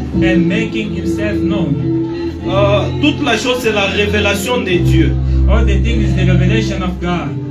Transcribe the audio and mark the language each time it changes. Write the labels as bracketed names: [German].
[English] and making himself known. [French] Toute la chose c'est la révélation de Dieu. [English] All the thing is the revelation of God.